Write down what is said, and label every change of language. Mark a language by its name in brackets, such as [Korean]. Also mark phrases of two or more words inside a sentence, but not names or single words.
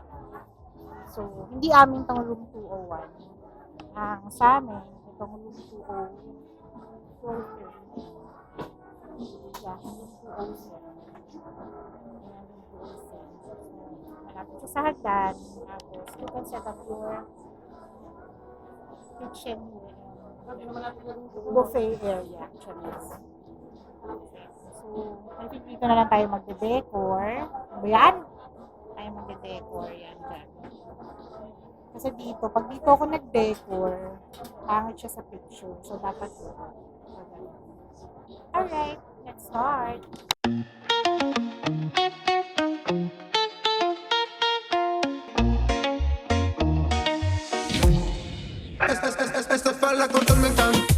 [Filipino] So, hindi amin tong room 201. Ang sa amin, itong room 204. [English] Yeah, room 207. [Filipino] Ayan, room 207. Malapit siya sa hagdan. Tapos, [English] you can set up your kitchen buffet area, actually. So, I think [Filipino] dito na lang tayo magde-decor. Ano ba yan? Tayo magde-decor yan dyan. Kasi dito, pag dito ako nag-decor, pangit siya sa picture. So, dapat dito. [English] Alright, let's start. [Spanish] Esta falla con tormenta.